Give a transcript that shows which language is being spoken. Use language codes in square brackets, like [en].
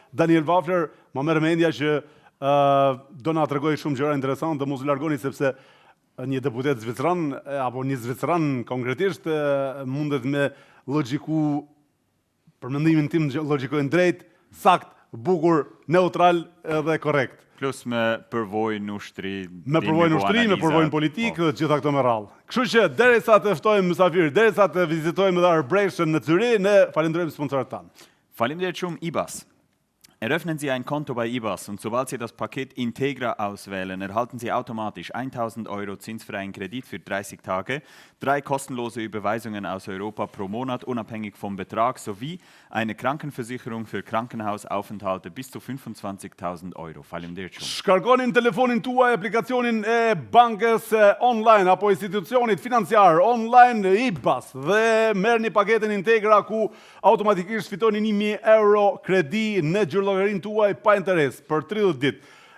[sq] Daniel Wafler, ma merr mendja që do na tregoj shumë gjëra interesante, mos u largoni sepse një deputet zvicran apo një zvicran konkretisht mundet me logjiku, për mendimin tim logjikojnë drejt, sakt, bukur, neutral dhe korrekt. Plus me përvojë në ushtri. Me përvojë në ushtri, me përvojë politikë dhe gjitha këto me radhë. Kështu që derisa të ftojmë mysafir, derisa të vizitojmë edhe Arbreshën në Zyri, ne falenderojmë sponsorët tanë. Faleminderit shumë IBAS. [de] Eröffnen Sie ein Konto bei IBAS und sobald Sie das Paket Integra auswählen, erhalten Sie automatisch 1.000 € zinsfreien Kredit für 30 Tage, 3 kostenlose Überweisungen aus Europa pro Monat, unabhängig vom Betrag, sowie eine Krankenversicherung für Krankenhausaufenthalte bis zu 25.000 €. [sq] Faleminderit shumë. Shkarkonin telefonin tuaj aplikacionin e bankës online apo institucionit financiar online IBAS dhe merrni paketën Integra ku automatikisht fitoni 1.000 € kredi në gjyqëllogarinë tuaj pa interes për 30 ditë.